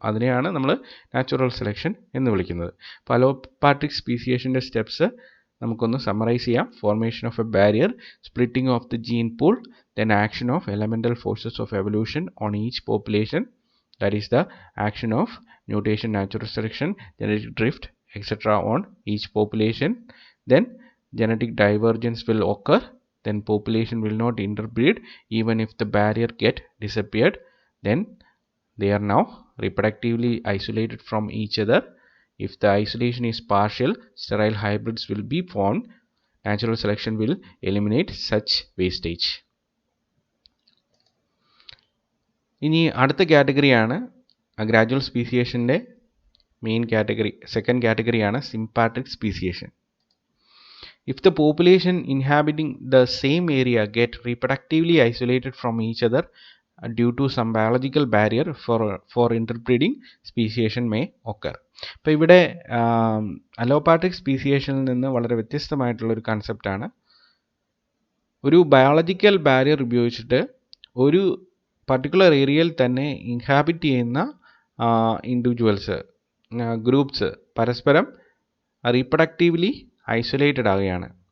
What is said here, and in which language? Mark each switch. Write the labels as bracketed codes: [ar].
[ml] അതിനെയാണ് നമ്മൾ natural selection എന്ന് വിളിക്കുന്നത്. അപ്പോൾ അലോപാട്രിക് സ്പീസിയേഷൻ്റെ സ്റ്റെപ്സ് നമുക്കൊന്ന് സമ്മറൈസ് ചെയ്യാം. [en] Formation of a barrier, splitting of the gene pool, then action of elemental forces of evolution on each population, that is the action of mutation, natural selection, genetic drift etc. on each population. Then genetic divergence will occur. Then population will not interbreed even if the barrier get disappeared. Then they are now reproductively isolated from each other. If the isolation is partial, sterile hybrids will be formed. Natural selection will eliminate such wastage. [ml] ഇനി അടുത്ത കാറ്റഗറിയാണ് gradual സ്പീസിയേഷൻ്റെ main category. Second കാറ്റഗറിയാണ് സിംപാട്രിക് speciation. [en] If the population inhabiting the same area get reproductively isolated from each other due to some biological barrier for interbreeding, speciation may occur. [ml] അപ്പോൾ ഇവിടെ allopatric സ്പീസിയേഷനിൽ നിന്ന് വളരെ വ്യത്യസ്തമായിട്ടുള്ള ഒരു കൺസെപ്റ്റാണ്. ഒരു biological barrier ഉപയോഗിച്ചിട്ട് ഒരു particular ഏരിയയിൽ തന്നെ ഇൻഹാബിറ്റ് ചെയ്യുന്ന ഇൻഡിവിജ്വൽസ് ഗ്രൂപ്പ്സ് പരസ്പരം റീപ്രൊഡക്റ്റീവ്ലി ഐസൊലേറ്റഡ് ആവുകയാണ്.